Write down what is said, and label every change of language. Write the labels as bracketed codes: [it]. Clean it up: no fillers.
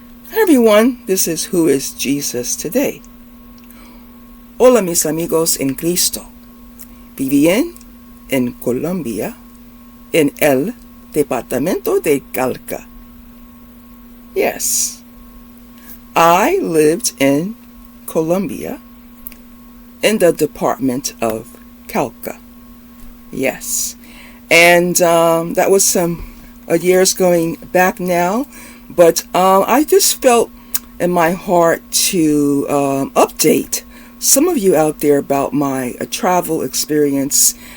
[en] Hi everyone, this is Who is Jesus Today. [es] Hola mis amigos en Cristo. Vivían en Colombia, en el departamento de Cauca. [en] Yes, I lived in Colombia in the department of Cauca. Yes, and that was some years going back now, but I just felt in my heart to update some of you out there about my travel experience.